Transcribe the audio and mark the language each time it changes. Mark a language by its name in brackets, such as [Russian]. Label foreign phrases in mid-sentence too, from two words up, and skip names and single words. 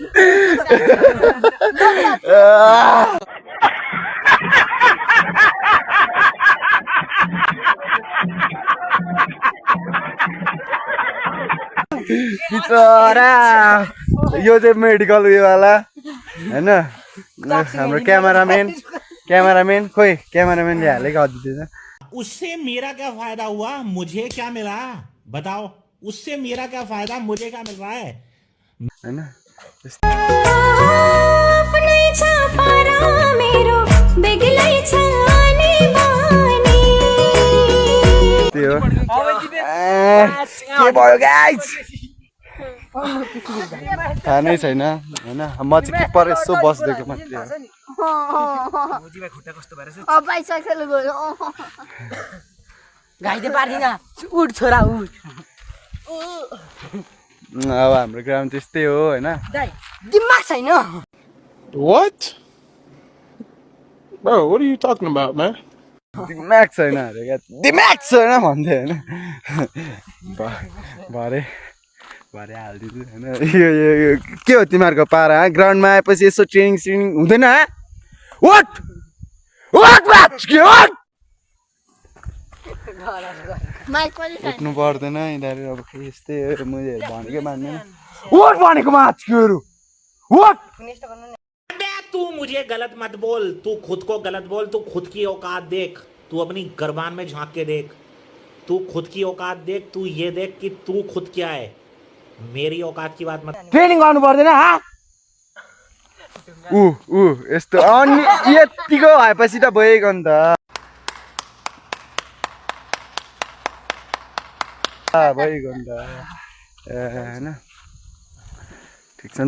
[Nepali] बिचरा यो चाहिँ मेडिकल उयोवाला होइन। हाम्रो क्यामेरामैन खोइ क्यामेरामैनले हालेको अझै। [Hindi] उससे मेरा क्या फायदा हुआ, मुझे क्या मिला बताओ? उससे मेरा क्या फायदा, मुझे क्या मिल रहा है? [Nepali] हैन त्यो के भयो गाइस? थाहा नै छैन हैन। म चाहिँ किपर यसो बस्दिएको मात्रै हो। घाइते पार्दिन उठ छोरा उठ। अब हाम्रो ग्राउन्ड त्यस्तै हो हैन। दिमाग छैन। [English] What? Bro, what are you talking about, man? [Nepali] दिमाग छैन अरे क्या, दिमाग छैन भन्दै हैन। भरे हालिदिन्छु हैन। यो के हो तिमीहरूको पारा? ग्राउन्डमा आएपछि यसो ट्रेनिङ हुँदैन? उठ उठ्नु पर्दैन यिनीहरू। अब यस्तै हो, मैले भनेकै मान्दैन। उठ भनेको माछहरू उठ। [Hindi] तू मुझे गलत मत बोल, तू खुद को गलत बोल। तू खुद की औकात देख, तू अपनी गर्बान में झांक के देख, तू खुद की औकात देख। तू ये देख कि तू खुद क्या है। मेरी औकात की बात मत [Nepali] ट्रेनिङ गर्नु पर्दैन हा यस्तो अनि यतिको भएपछि त भइगयो नि त भइगयो नि त होइन ठिक छ नि